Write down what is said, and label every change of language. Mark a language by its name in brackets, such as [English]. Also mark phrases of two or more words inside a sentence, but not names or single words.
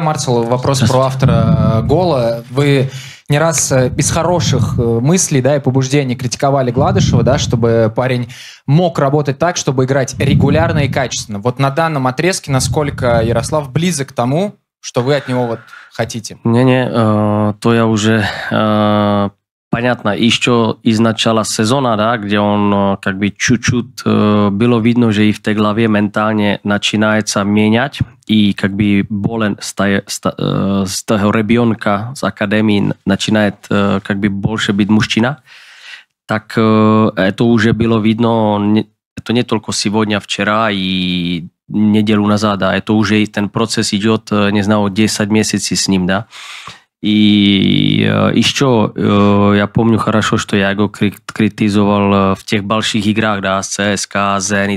[Russian] Марцел, вопрос про автора гола. Вы не раз без хороших мыслей, да, и побуждений критиковали Гладышева, да, чтобы парень мог работать так, чтобы играть регулярно и качественно. Вот на данном отрезке, насколько Ярослав близок к тому, что вы от него вот хотите? То я уже... Понятно, еще из начала сезона, да, где он как бы чуть-чуть было видно, [Czech] že i v té hlavě mentálně [Russian] начинается менять, и как бы болен [Czech] z toho [Russian] ребенка z академии начинает как бы больше быть мужчина, так это уже было видно, это не только сегодня, вчера и неделю назад, да, это уже ten процесс идет, не знаю, 10 месяцев с ним, да. И еще я помню хорошо, что я его критизовал в тех больших играх, да, с ЦСКА, Зенит.